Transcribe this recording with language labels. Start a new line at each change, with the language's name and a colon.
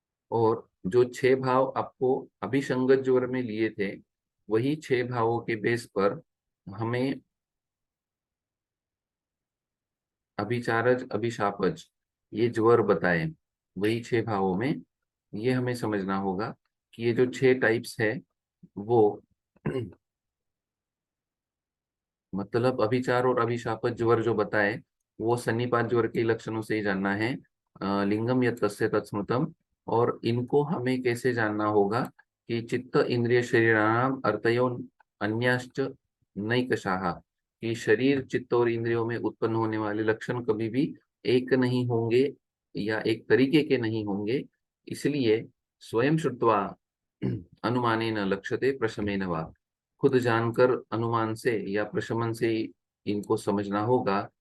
Hindi: और जो 6 भाव आपको अभिसंगत ज्वर में लिए थे, वही 6 भावों के बेस पर हमें अभिचारज अभिशापज ये ज्वर बताए, वही 6 भावों में। ये हमें समझना होगा कि ये जो 6 टाइप्स है वो मतलब अभिचार और अभिशापज ज्वर जो बताए, वो सन्निपात ज्वर के लक्षणों से ही जानना है।
Sanskrit: लिंगम यत् तस्य तत्स्मृतम।
Hindi: और इनको हमें कैसे जानना होगा कि
Sanskrit: चित्त इंद्रिय शरीराणाम अर्थयो अन्याश्च नैकशाः,
Hindi: कि शरीर चित्त और इंद्रियों में उत्पन्न होने वाले लक्षण कभी भी एक नहीं होंगे या एक तरीके के नहीं होंगे। इसलिए
Sanskrit: स्वयं श्रुत्वा अनुमानेन लक्ष्यते प्रशमेन वा,
Hindi: खुद जानकर अनुमान से या प्रशमन से इनको समझना होगा।